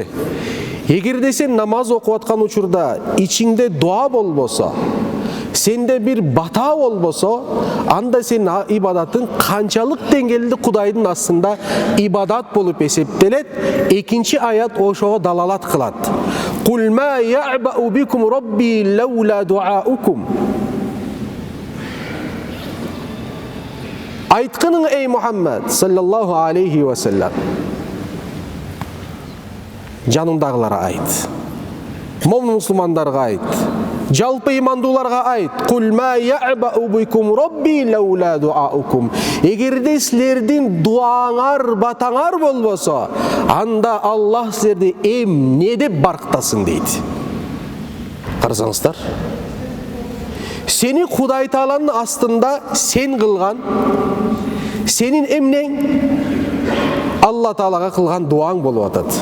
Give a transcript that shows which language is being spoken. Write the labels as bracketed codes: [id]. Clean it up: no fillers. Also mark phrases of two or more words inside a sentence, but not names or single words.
[ky] Эгерде сен намаз окуп аткан учурда ичиңде дуа болбосо, сенде бир бата болбосо, анда сен ибадаттын канчалык деңгээлде Кудайдын астында ибадат болуп эсептелет. Экинчи аят ошого далалат кылат. [ar] قل ما يعبأ بكم ربي لولا دعاؤكم. [ky] Айткының, эй Мухаммад [ar] صلى الله عليه وسلم, [ky] жаныңдагыларга айт, момун мусулмандарга айт, жалпы имандууларга айт. [ar] قل ما يعبأ بكم ربي لولا دعاؤكم. [ky] Эгерде силердин дуаңар, батаңар болбосо, анда Аллах силерди эмне деп барктасын дейт. Карасаңыздар, сени Кудай Тааланын астында сен кылган, сенин эмнең Алла Таалага кылган дуаң болуп атат.